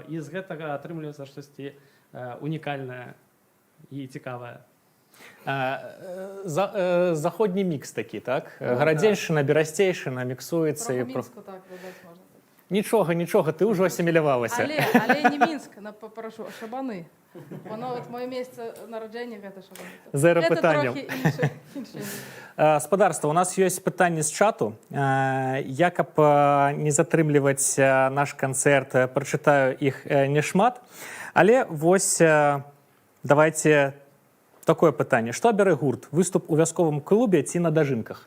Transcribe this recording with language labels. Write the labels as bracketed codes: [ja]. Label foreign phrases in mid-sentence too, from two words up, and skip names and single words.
[be] І з гэтага атрымліваецца штосьці унікальнае і цікавае. Заходні мікс такі, так? Гарадзеншчына, берасцейшына міксуецца. Троху Мінску так дадаць можна. Нічога, ты ўжо асімілявалася. Але не Мінск, папрашу, а Шабаны. [uk] Воно от моє місце народження гэта Шабаны. [be] Зеро пытанняў. [uk] Це трохи інше. [be] Спадарства, у нас ёсць пытанні з чату. Я, каб не затрымліваць наш канцэрт, прачытаю іх няшмат. Але вось давайте такое пытанне. Што абярэ гурт? Выступ у вясковым клубе ці на дажынках?